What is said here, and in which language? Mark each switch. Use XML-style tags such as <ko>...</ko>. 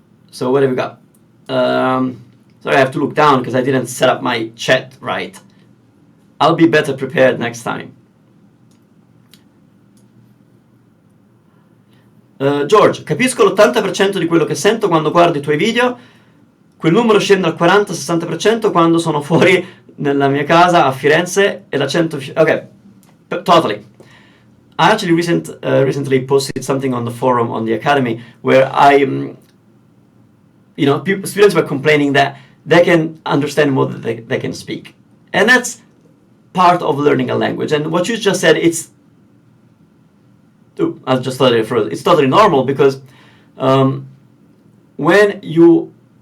<en>So what have we got? Sorry, I have to look down because I didn't set up my chat right. I'll be better prepared next time.</en> <it>George, capisco l'80% di quello che sento quando guardo i tuoi video. Quel numero scende al 40-60% quando sono fuori nella mia casa a Firenze e l'accento...</it> <en>Okay, totally. I actually recently posted something on the forum on the Academy where students were complaining that they can understand more than they can speak. And that's part of learning a language. And what you just said, I just thought it froze. It's totally normal, because when you...</en>